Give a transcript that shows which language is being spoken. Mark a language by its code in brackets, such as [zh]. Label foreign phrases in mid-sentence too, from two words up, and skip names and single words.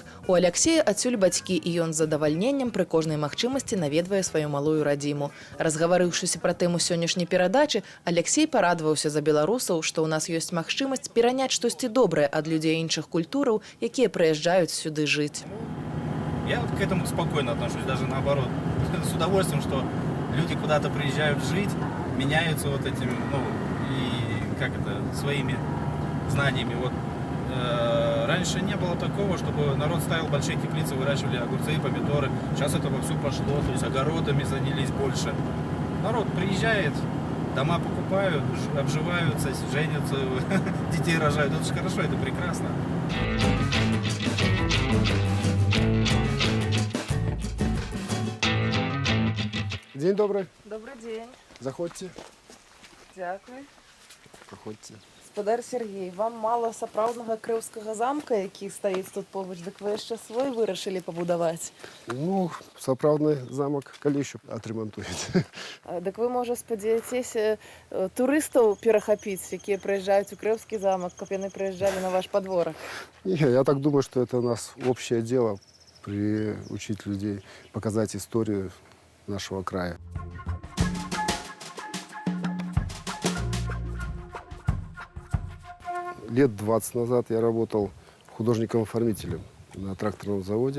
[be] У Алексея адсюль бацькі, і ён з задавальненнем пры кожнай магчымасці наведвае сваю малую радзіму. Разгаварыўшыся пра тэму сённяшняй перадачы, Алексей парадаваўся за беларусаў, што ў нас ёсць магчымасць пераняць штосьці добрае ад людзей іншых культураў, якія прыязджаюць сюды жыць. [ru] Я вот к этому спокойно отношусь, даже наоборот. С удовольствием, что люди куда-то приезжают жить, меняются вот этими, своими знаниями. Вот раньше не было такого, чтобы народ ставил большие теплицы, выращивали огурцы и помидоры. Сейчас это вовсю пошло, то есть огородами занялись больше. Народ приезжает, дома покупают, обживаются, женятся, детей рожают. Это же хорошо, это прекрасно. День добрый. Добрый день. [uk] Заходьте, Дякую. проходьте. [be] Гаспадар Сергей, вам мало сапраўднага крыўскага замка, які стаіць тут побач, дык вы яшчэ свой вырашылі пабудаваць. Ну, сапраўдны замок калі [ru] еще отремонтуете. [be] Дык вы, можа, спадзеяцеся турыстаў перахапіць, якія прыязджаюць у крыўскі замак, каб яны прыязджалі на ваш падворак? [ru] Не, я так думаю, что это у нас общее дело приучить людей, показать историю нашего края. Лет 20 назад я работал художником-оформителем на тракторном заводе.